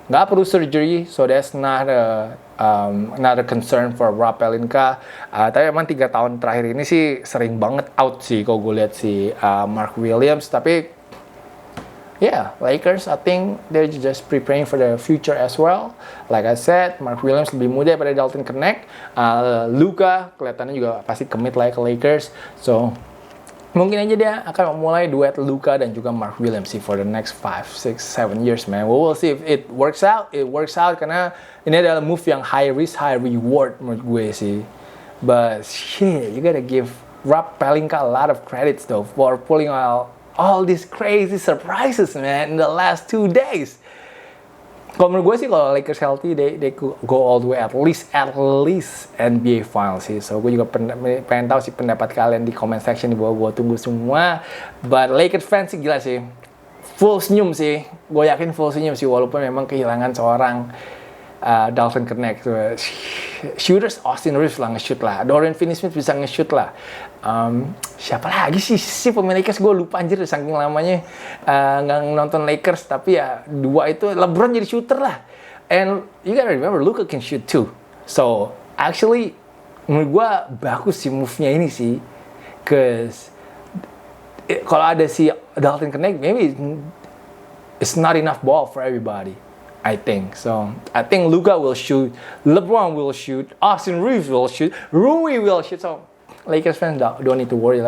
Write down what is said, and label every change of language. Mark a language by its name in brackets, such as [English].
[Indonesian] Nggak perlu [English] surgery, so that's not a concern for Rob Pelinka. [Indonesian] Tapi memang 3 tahun terakhir ini sih sering banget out sih kalau gue lihat si Mark Williams. [English] Tapi yeah, Lakers, I think they're just preparing for the future as well. [Indonesian] Like I said, Mark Williams lebih muda daripada Dalton Knecht. Luka kelihatannya juga pasti commit lah ke Lakers. So mungkin aja dia akan memulai duet Luka dan juga Mark Williams sih [English] for the next 5, 6, 7 years, man. We will see if it works out. It works out [Indonesian] karena ini adalah move yang [English] high risk, high reward [Indonesian] menurut gue sih. [English] But shit, you gotta give Rob Pelinka a lot of credits though for pulling all these crazy surprises, man, in the last 2 days. [Indonesian] Kalau menurut gue sih, kalau [English] Lakers healthy, they could go all the way at least NBA Finals sih. [Indonesian] So gue juga pengen tahu sih pendapat kalian di comment section di bawah. Gue tunggu semua. [English] But Lakers fans [Indonesian] sih gila sih, full senyum sih. Gue yakin full senyum sih, walaupun memang kehilangan seorang Dalton Knecht. Shooters, Austin Reeves lah nge-shoot lah. Dorian Finney-Smith bisa nge-shoot lah. Siapa lagi sih pemain Lakers, gue lupa anjir saking lamanya nggak nonton Lakers. Tapi ya 2 itu LeBron jadi shooter lah. [English] And you gotta remember, Luka can shoot too. [Indonesian] So actually menurut gue bagus sih move-nya ini sih. [English] Cause [Indonesian] kalau ada si [English] Dalton Knecht, maybe it's not enough ball for everybody, I think. So I think Luka will shoot, LeBron will shoot, Austin Reeves will shoot, Rui will shoot. So Lakers fans don't need to worry lah.